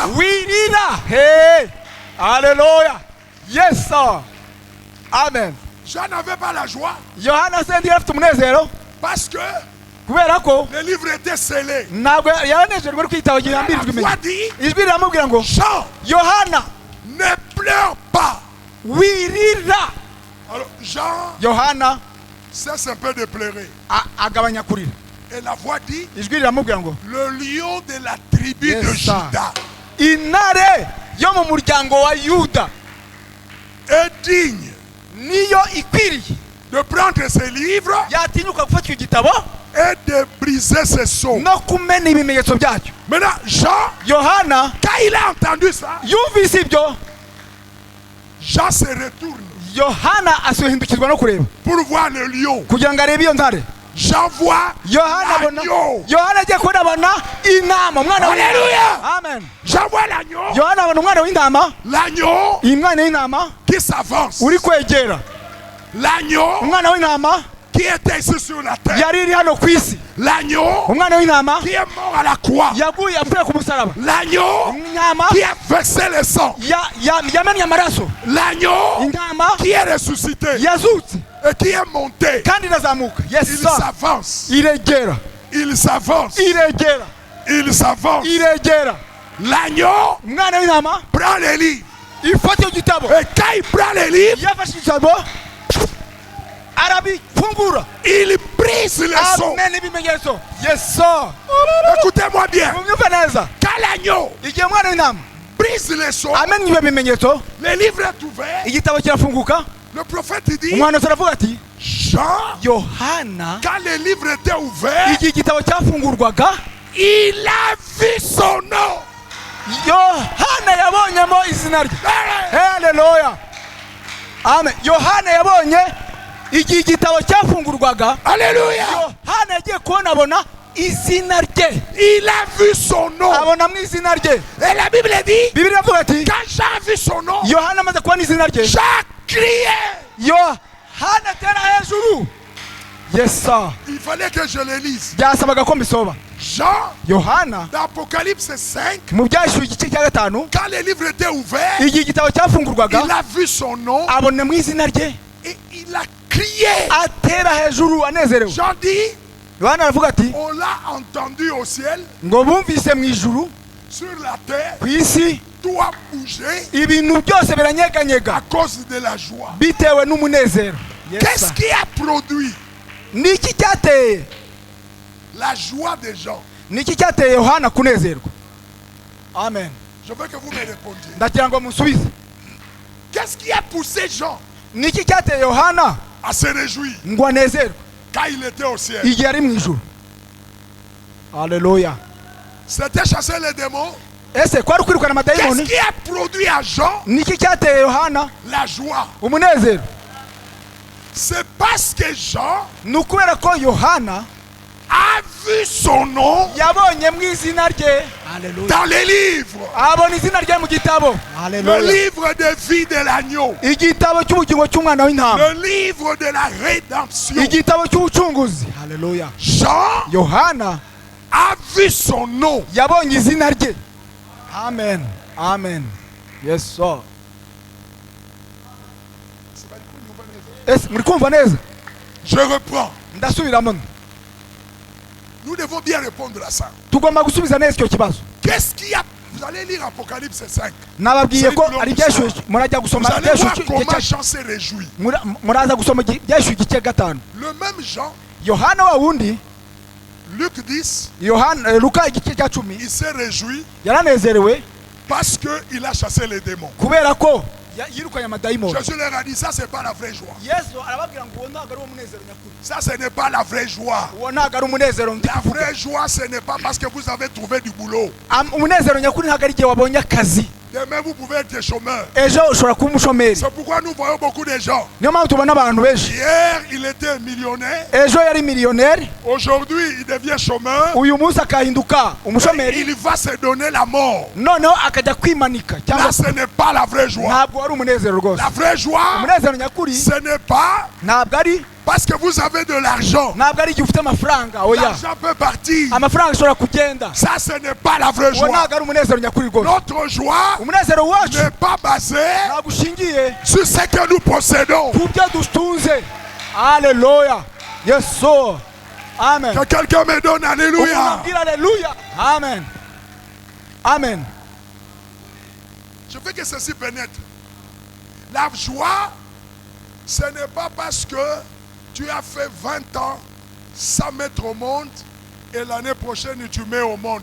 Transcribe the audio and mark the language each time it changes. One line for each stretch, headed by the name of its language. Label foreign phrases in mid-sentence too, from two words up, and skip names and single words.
Kinyarwanda: wirira. Hey, haleluya,
English: yes sir, amen.
French: Jean n'avait pas la joie
Kinyarwanda: Yohana se ntiyari afite umunezero
French: parce que
Kinyarwanda: kubera ko
French: le livre était scellé.
Kinyarwanda: ntabwo yaranejejwe no kwitaba igihe
French: La
Kinyarwanda: yambirijwe
French: voix
Kinyarwanda: imenye.
French: dit,
Kinyarwanda: Ijwi riramubwira ngo
French: Jean,
Kinyarwanda: Yohana
French: ne pleure pas.
Kinyarwanda: wirira.
French: Alors Jean
Kinyarwanda: Yohana
French: cesse un peu de pleurer.
Kinyarwanda: agabanya kurira.
French: Et la voix dit,
Kinyarwanda: Ijwi riramubwira ngo
French: le lion de la tribu
English: Yes,
French: de
English: sir.
French: Juda
Kinyarwanda: intare yo mu muryango wa Yuda
French: est digne
Kinyarwanda: niyo ikwiriye
French: de prendre ses livres
Kinyarwanda: yatinyuka gufata icyo gitabo
French: et de briser ses sceaux.
Kinyarwanda: no kumena ibimenyetso byacyo.
French: Maintenant, Jean,
Kinyarwanda: Yohana
French: quand il a entendu ça,
Kinyarwanda: yumvise ibyo,
French: Jean se retourne
Kinyarwanda: Yohana asuhindukizwa no kureba
French: pour voir le lion.
Kinyarwanda: kugira ngo arebe iyo ntare.
French: Jean voit
Kinyarwanda: Yohana abona,
French: l'agneau.
Kinyarwanda: Yohana agiye kubona abona intama, umwana w'intama.
French: Alléluia. Amen. Jean voit l'agneau.
Kinyarwanda: Yohana abona umwana w'intama,
French: L'agneau
Kinyarwanda: umwana w'intama
French: qui s'avance.
Kinyarwanda: uri kwegera.
French: L'agneau
Kinyarwanda: Umwana w'intama
French: qui était ici sur la terre.
Kinyarwanda: yari iri hano ku isi.
French: L'agneau
Kinyarwanda: Umwana w'intama
French: qui est mort à la croix.
Kinyarwanda: yaguye apfuye ku musaraba.
French: L'agneau
Kinyarwanda: Intama
French: qui a versé le sang.
Kinyarwanda: yamennye amaraso.
French: L'agneau
Kinyarwanda: Intama
French: qui est ressuscité
Kinyarwanda: yazutse
French: et qui est monté.
Kinyarwanda: kandi irazamuka.
French: Il
English: Yes sir.
French: s'avance.
Kinyarwanda: Iregera,
French: Il s'avance.
Kinyarwanda: iregera,
French: Il s'avance.
Kinyarwanda: iregera.
French: L'agneau
Kinyarwanda: Umwana w'intama
French: prend les livres.
Kinyarwanda: ifata icyo gitabo,
French: Et quand il prend les livres,
Kinyarwanda: yafashe igitabo arabifungura,
French: il brise les sceaux.
Kinyarwanda: amena ibimenyetso.
English: Yes sir.
French: Écoutez-moi bien.
Kinyarwanda: Mumyumve neza,
French: Quand l'agneau
Kinyarwanda: igihe umwana w'intama
French: brise les sceaux,
Kinyarwanda: amena ibyo bimenyetso,
French: le livre est ouvert.
Kinyarwanda: igitabo kirafunguka.
French: Le prophète dit,
Kinyarwanda: Umuhanuzi aravuga ati,
French: Jean,
Kinyarwanda: Yohana
French: quand le livre était ouvert,
Kinyarwanda: igihe igitabo cyafungurwaga,
French: il a vu son nom.
Kinyarwanda: Yohana yabonyemo izina rye. Haleluya, amen. Yohana yabonye igihe igitabo cyafungurwaga,
French: Alléluia.
Kinyarwanda: Yohana yagiye kubona abona izina rye,
French: Il a vu son nom.
Kinyarwanda: abonamo izina rye.
French: Et la Bible dit,
Kinyarwanda: Bibiliya avuga ati,
French: quand Jean a vu son nom,
Kinyarwanda: Yohana amaze kubona izina rye,
French: Jean criait.
Kinyarwanda: Yohana atera hejuru.
English: Yes sir.
French: Il fallait que je le lise.
Kinyarwanda: Byasabaga ko mbisoba.
French: Jean,
Kinyarwanda: Yohana
French: dans Apocalypse 5,
Kinyarwanda: mu byahishuwe igice cya gatanu,
French: quand le livre était ouvert,
Kinyarwanda: igihe igitabo cyafungurwaga,
French: il a vu son nom
Kinyarwanda: abonamo izina rye,
French: et il a crié.
Kinyarwanda: atera hejuru anezerewe.
French: Jean dit,
Kinyarwanda: Yohana aravuga ati,
French: on l'a entendu au ciel,
Kinyarwanda: ngo bumvise mu ijuru,
French: sur la terre,
Kinyarwanda: ku isi
French: tout a bougé
Kinyarwanda: ibintu byose biranyeganyega
French: à cause de la joie.
Kinyarwanda: bitewe n'umunezero. Yes,
French: Qu'est-ce
English: sir.
French: qui a produit
Kinyarwanda: Ni iki cyateye,
French: la joie des gens?
Kinyarwanda: ni iki cyateye Yohana kunezerwa? Amen.
French: Je veux que vous me répondiez.
Kinyarwanda: Ndagira ngo musubize.
French: Qu'est-ce qui a poussé Jean
Kinyarwanda: Ni iki cyateye Yohana
French: à se réjouir
Kinyarwanda: ngo anezerwe
French: quand il était au ciel?
Kinyarwanda: igihe ari mu ijuru? Haleluya.
French: C'était chasser les démons.
Kinyarwanda: Ese kwari kwirukana
French: Qu'est-ce
Kinyarwanda: amadayimoni?
French: qui a produit à Jean
Kinyarwanda: Ni iki cyateye Yohana
French: la joie?
Kinyarwanda: umunezero?
French: C'est parce que Jean
Kinyarwanda: Ni ukubera ko Yohana
French: a vu son nom
Kinyarwanda: yabonye mu izina rye. Haleluya.
French: dans les livres.
Kinyarwanda: Abona izina rye mu gitabo.
French: Le
Kinyarwanda: Haleluya.
French: livre de vie de l'agneau.
Kinyarwanda: Igitabo cy'ubugingo cy'umwana w'intama.
French: Le livre de la rédemption.
Kinyarwanda: Igitabo cy'ubucunguzi. Haleluya.
French: Jean
Kinyarwanda: Yohana
French: a vu son nom.
Kinyarwanda: yabonye izina rye. Amen. Amen.
English: Yes sir.
Kinyarwanda: Ese muri kumva neza?
French: Je reprends.
Kinyarwanda: Ndasubiramo.
French: Nous devons bien répondre à ça.
Kinyarwanda: Tugomba gusubiza neza icyo kibazo.
French: Qu'est-ce qui a... Vous allez lire Apocalypse 5.
Kinyarwanda: Nababwiye ko ari ibyashuwe, murajya
French: Vous
Kinyarwanda: gusoma
French: allez voir
Kinyarwanda: ibyashuwe
French: comment Jean s'est réjoui.
Kinyarwanda: muraza gusoma ibyashuwe igice gatanu.
French: Le même Jean,
Kinyarwanda: Yohana wa wundi,
French: Luc 10,
Kinyarwanda: Yohana Luka igice cya 10,
French: il s'est réjoui
Kinyarwanda: yaranezerewe
French: parce qu'il a chassé les démons.
Kinyarwanda: kubera ko yirukanye amadayimoni.
French: Jésus leur a dit, ça c'est pas la vraie joie.
Kinyarwanda: Yesu arababwira ngo uwo ntabwo ari umunezero nyakuri.
French: Ça ce n'est pas la vraie joie.
Kinyarwanda: Uwo ntabwo ari umunezero ndi
French: La
Kinyarwanda: kuvuga.
French: vraie joie ce n'est pas parce que vous avez trouvé du boulot.
Kinyarwanda: Umunezero nyakuri ntabwo ari igihe wabonye akazi.
French: Demain vous pouvez être chômeur.
Kinyarwanda: Ejo ushobora kuba umushomeri.
French: C'est pourquoi nous voyons beaucoup de gens.
Kinyarwanda: Niyo mpamvu tubona abantu benshi.
French: Hier il était millionnaire.
Kinyarwanda: Ejo yari miliyoneri.
French: Aujourd'hui il devient chômeur.
Kinyarwanda: Uyu munsi akahinduka umushomeri.
French: Il va se donner la mort.
Kinyarwanda: Noneho akajya kwimanika.
French: Là ce n'est pas la vraie joie.
Kinyarwanda: Ntabwo ari umunezero rwose.
French: La vraie joie,
Kinyarwanda: Umunezero nyakuri
French: ce n'est pas
Kinyarwanda: ntabwo ari
French: parce que vous avez de l'argent.
Kinyarwanda: ntabwo ari igihe ufite amafaranga. Oya,
French: L'argent peut partir.
Kinyarwanda: amafaranga ashobora kugenda.
French: Ça ce n'est pas la vraie
Kinyarwanda: Uwo
French: joie.
Kinyarwanda: ntabwo ari umunezero nyakuri rwose.
French: Notre joie
Kinyarwanda: Umunezero wacu
French: n'est pas basée
Kinyarwanda: ntabwo ushingiye
French: sur ce que nous possédons.
Kinyarwanda: ku byo dutunze. Haleluya, yesu, amen.
French: Que quelqu'un me donne alléluia.
Kinyarwanda: Umunabwira haleluya, amen, amen.
French: Je veux que ceci pénètre. La joie, ce n'est pas parce que tu as fait 20 ans sans mettre au monde et l'année prochaine tu mets au monde.